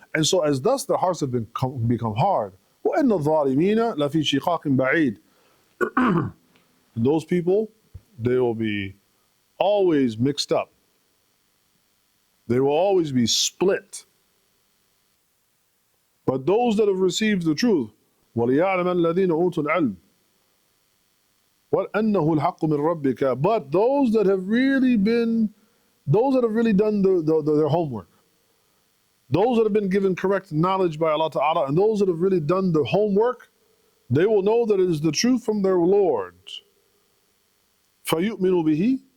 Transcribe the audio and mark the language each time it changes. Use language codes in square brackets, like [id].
[en] And so as thus their hearts have become hard. [ar] وَإِنَّ الظَّالِمِينَ لَفِي شِقَاقٍ بَعِيدٍ. [en] Those people, they will be always mixed up. They will always be split. But those that have received the truth, [ar] وَلِيَعْلَمَ الَّذِينَ أُوتُوا الْعِلْمَ وَأَنَّهُ الْحَقُّ مِنْ رَبِّكَ. [en] But those that have really done their homework, those that have been given correct knowledge by Allah Ta'ala, and those that have really done the homework, they will know that it is the truth from their Lord. [ar] فَيُؤْمِنُوا بِهِ.